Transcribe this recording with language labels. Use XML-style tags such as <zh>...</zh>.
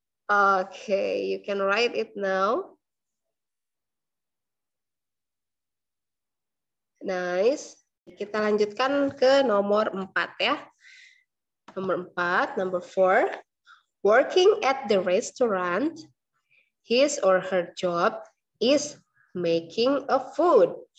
<en>Okay, you can write it now. Nice.</en> <id>Kita lanjutkan ke nomor 4 ya. Nomor 4,</id> <en>number 4. Working at the restaurant, his or her job is making a food.</en>